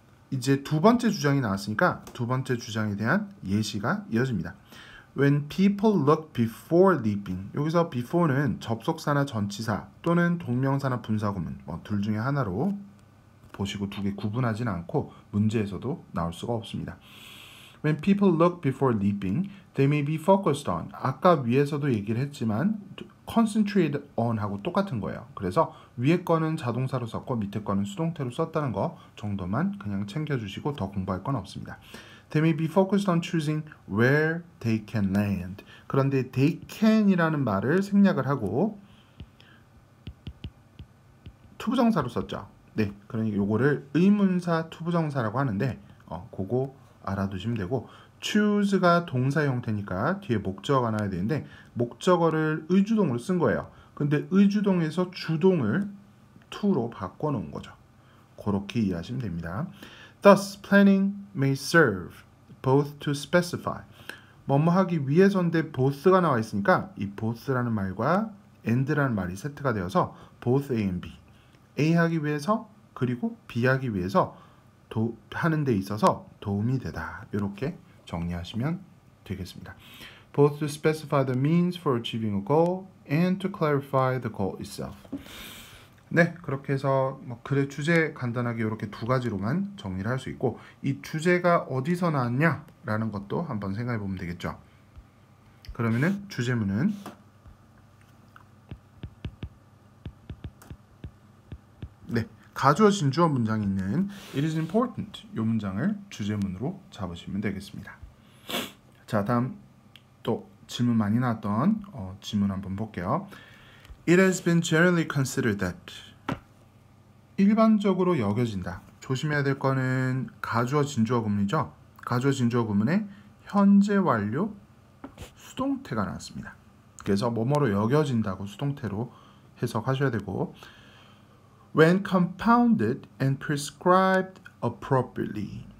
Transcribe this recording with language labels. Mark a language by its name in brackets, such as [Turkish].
[Korean] 이제 두 번째 주장이 나왔으니까 두 번째 주장에 대한 예시가 이어집니다. [English] When people look before leaping, [Korean] 여기서 before는 접속사나 전치사 또는 동명사나 분사구문 둘 중에 하나로 보시고 두 개 구분하지는 않고 문제에서도 나올 수가 없습니다. [English] When people look before leaping, they may be focused on. [Korean] 아까 위에서도 얘기를 했지만 concentrate on 하고 똑같은 거예요. 그래서 위에 거는 자동사로 썼고 밑에 거는 수동태로 썼다는 거 정도만 그냥 챙겨주시고 더 공부할 건 없습니다. [English] They may be focused on choosing where they can land. [Korean] 그런데 they can이라는 말을 생략을 하고 투부정사로 썼죠. 네, 그러니까 요거를 의문사 투부정사라고 하는데 그거 알아두시면 되고 choose가 동사 형태니까 뒤에 목적어가 나와야 되는데 목적어를 의주동으로 쓴 거예요. 근데 의주동에서 주동을 to로 바꿔놓은 거죠. 그렇게 이해하시면 됩니다. [English] Thus, planning may serve both to specify. [Korean] 뭐뭐 하기 위해서인데 both가 나와 있으니까 이 both라는 말과 and라는 말이 세트가 되어서 both A and B. A 하기 위해서 그리고 B 하기 위해서 하는 데 있어서 도움이 되다. 이렇게 정리하시면 되겠습니다. [English] Both to specify the means for achieving a goal and to clarify the goal itself. [Korean] 네, 그렇게 해서 글의 주제 간단하게 이렇게 두 가지로만 정리를 할 수 있고 이 주제가 어디서 나왔냐라는 것도 한번 생각해 보면 되겠죠. 그러면은 주제문은 네, 가주어진 주어 문장이 있는 [English] It is important [Korean] 이 문장을 주제문으로 잡으시면 되겠습니다. 자, 다음 또 질문 많이 나왔던 질문 한번 볼게요. [English] It has been generally considered that [Korean] 일반적으로 여겨진다. 조심해야 될 거는 가주어진 주어 구문이죠. 가주어진 주어 구문에 현재 완료 수동태가 나왔습니다. 그래서 뭐뭐로 여겨진다고 수동태로 해석하셔야 되고 [English] when compounded and prescribed appropriately.